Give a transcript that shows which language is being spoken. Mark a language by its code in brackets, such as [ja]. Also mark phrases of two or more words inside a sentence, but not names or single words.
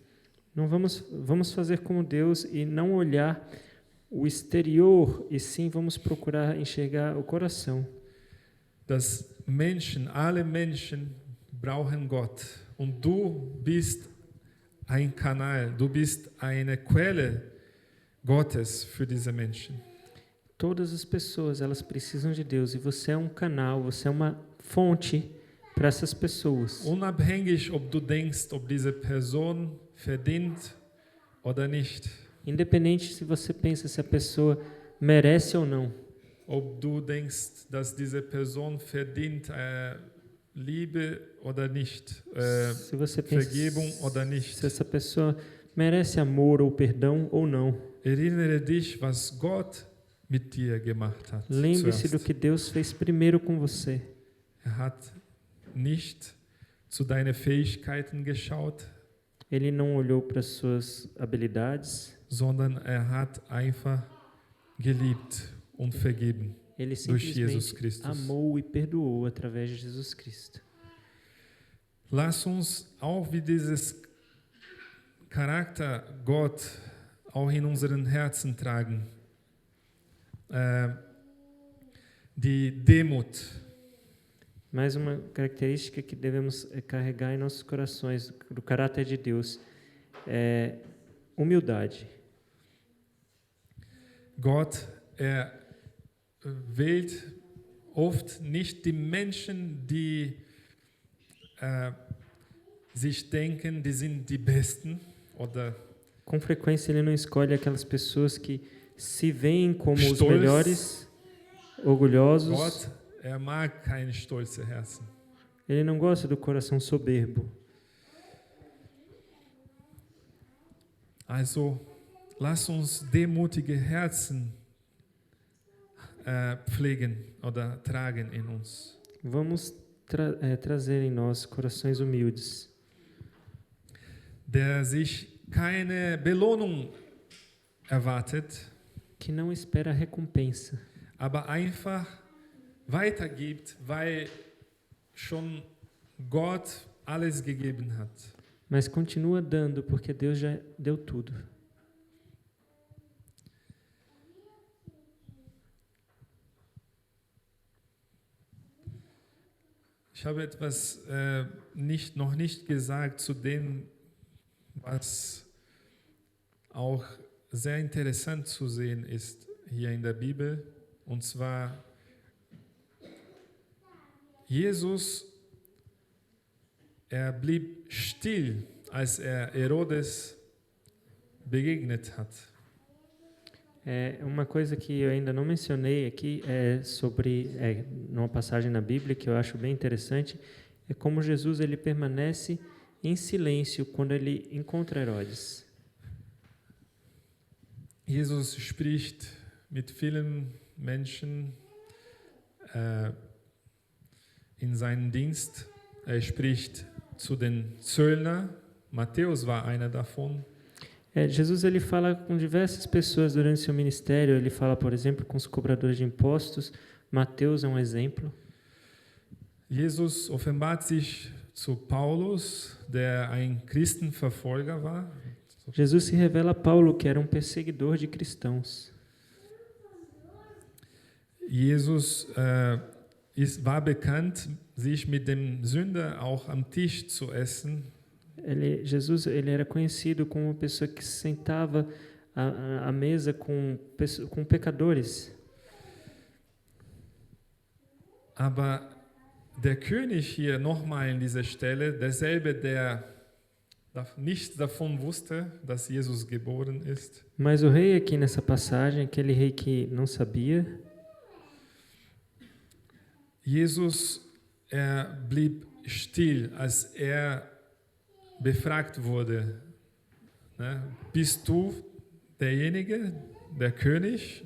[pt] Não vamos fazer como Deus e não olhar o exterior, e sim vamos procurar enxergar o coração. [de] Dass Menschen, alle Menschen brauchen Gott. Und du bist ein Kanal, du bist eine Quelle Gottes für diese Menschen. [pt] Todas as pessoas, elas precisam de Deus, e você é um canal, você é uma fonte para essas pessoas. [de] Unabhängig, ob du denkst, ob diese Person verdient oder nicht. [pt] Independente se você pensa se a pessoa merece ou não. [de] Ob du denkst, dass diese Person verdient Liebe oder nicht, [pt] Se você pensa [de] Vergebung oder nicht. [pt] se essa pessoa merece amor ou perdão ou não. [de] Erinnere dich, was Gott mit dir gemacht hat. [pt] Lembre-se do [de] zuerst. [pt] que Deus fez primeiro com você. [de] Hat nicht zu deinen Fähigkeiten geschaut, [pt] Ele não olhou para as suas habilidades, [de] sondern hat einfach geliebt und vergeben [pt] ele [de] durch Jesus [pt] simplesmente [de] Christus. [pt] amou e perdoou através de Jesus Cristo. [de] Lass uns auch wie dieses Charakter Gott auch in unseren Herzen tragen. Die Demut. [pt] Mais uma característica que devemos carregar em nossos corações do caráter de Deus é humildade. [de] Gott, wählt oft nicht die Menschen, die sich denken, die sind die Besten oder [pt] Com frequência, ele não escolhe aquelas pessoas que se veem como os [de] Stolz. [pt] melhores, orgulhosos. [de] Gott, mag keine stolze Herzen. [pt] Ele não gosta do coração soberbo. [de] Also, lass uns demutige Herzen pflegen oder tragen in uns. [pt] Vamos trazer em nós corações humildes, [de] Der sich keine Belohnung erwartet, [pt] que não espera recompensa, [de] aber einfach weitergibt, weil schon Gott alles gegeben hat. [pt] mas continua dando porque Deus já deu tudo. [de] Ich habe etwas noch nicht gesagt zu dem, was auch sehr interessant zu sehen ist hier in der Bibel. Und zwar, Jesus, blieb still, als Herodes begegnet hat. [pt] Uma coisa que eu ainda não mencionei aqui é sobre numa passagem na Bíblia que eu acho bem interessante, é como Jesus ele permanece em silêncio quando ele encontra Herodes. [de] Jesus spricht mit vielen Menschen in seinem Dienst. Spricht zu den Zöllner. Matthäus war einer davon. [pt] Jesus ele fala com diversas pessoas durante seu ministério. Ele fala, por exemplo, com os cobradores de impostos. Mateus é um exemplo. [de] Jesus offenbart sich zu Paulus, der ein Christenverfolger war. [pt] Jesus se revela a Paulo, que era um perseguidor de cristãos. [de] Jesus war bekannt, sich mit dem Sünder auch am Tisch zu essen. [pt] Jesus ele era conhecido como uma pessoa que se sentava à mesa com pecadores. [de] Aber der König hier nochmal in dieser Stelle, derselbe, der nichts davon wusste, dass Jesus geboren ist. [pt] Mas o rei aqui nessa passagem, aquele rei que não sabia, [de] Jesus, blieb still, als befragt wurde. Ne? Bist du derjenige, der König?